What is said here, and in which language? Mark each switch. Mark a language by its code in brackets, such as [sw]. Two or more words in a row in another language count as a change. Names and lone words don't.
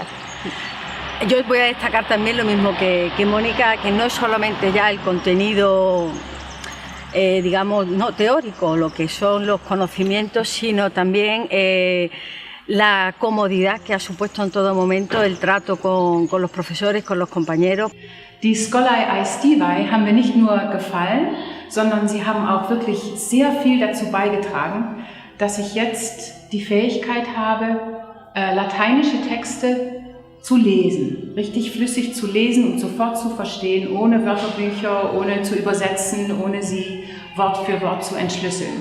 [es] Yo voy a destacar también lo mismo que Mónica, que no es solamente ya el contenido digamos, no teórico, lo que son los conocimientos, sino también la comodidad que ha supuesto en todo momento el trato con los profesores, con los compañeros. [de] Die Scholae aestivae haben mir nicht nur gefallen, sondern sie haben auch wirklich sehr viel dazu beigetragen, dass ich jetzt die Fähigkeit habe, lateinische Texte zu lesen, richtig flüssig zu lesen und sofort zu verstehen, ohne Wörterbücher, ohne zu übersetzen, ohne sie Wort für Wort zu entschlüsseln.